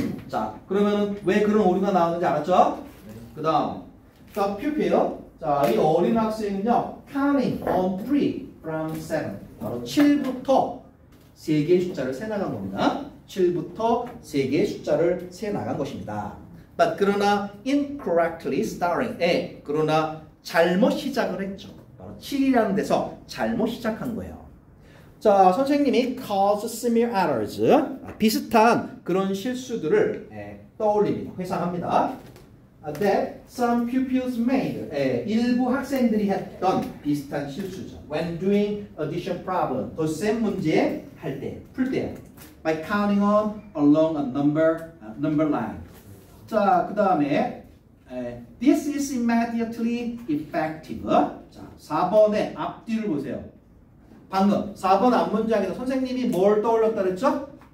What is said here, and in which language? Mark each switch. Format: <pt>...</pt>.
<ko>자, 그러면은 왜 그런 오류가 나오는지 알았죠? 그 다음</ko> <en>the pupil.</en> <ko>자, 이 어린 학생은요</ko> <en>counting on 3 from 7.</en> <ko>바로 7부터 3개의 숫자를 세나간 겁니다. 7부터 3개의 숫자를 세나간 것입니다.</ko> <en>But</en> <ko>그러나</ko> <en>incorrectly starting.</en> <ko>그러나 잘못 시작을 했죠. 바로 7이라는 데서 잘못 시작한 거예요. 자, 선생님이</ko> <en>cause similar errors.</en> <ko>비슷한 그런 실수들을 떠올립니다. 회상합니다.</ko> <en>That some pupils made.</en> <ko>일부 학생들이 했던 비슷한 실수죠.</ko> <en>When doing addition problem.</en> <ko>덧셈 문제 할 때, 풀 때.</ko> <en>By counting on along a number line.</en> <ko>자, 그 다음에</ko> <en>This is immediately effective.</en> <ko>자, 4번의 앞뒤를 보세요. 방금 4번 앞문장에서 선생님이 뭘 떠올렸다 그랬죠?</ko>